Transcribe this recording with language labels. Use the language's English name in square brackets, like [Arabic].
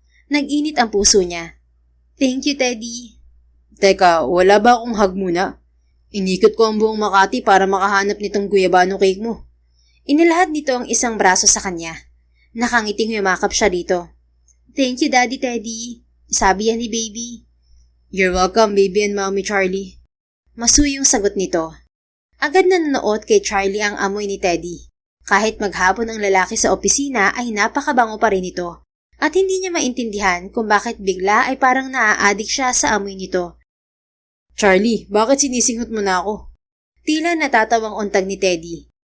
[Filipino] Nag-init ang puso niya. [English] Thank you, Teddy. [Filipino] Teka, wala ba akong hug muna? Inikot ko ang buong Makati para makahanap nitong guyabano cake mo. Inilahad nito ang isang braso sa kanya. Nakangiting humakap siya dito. [English] Thank you, Daddy Teddy. [Filipino] Sabi yan ni baby. [English] You're welcome, baby and mommy Charlie. [Filipino] Masuyong sagot nito. Agad na nanood kay Charlie ang amoy ni Teddy. Kahit maghapon ang lalaki sa opisina ay napakabango pa rin ito. At hindi niya maintindihan kung bakit bigla ay parang naa-addict siya sa amoy nito. Charlie, bakit sinisinghot mo na ako? Tila natatawang untag ni Teddy.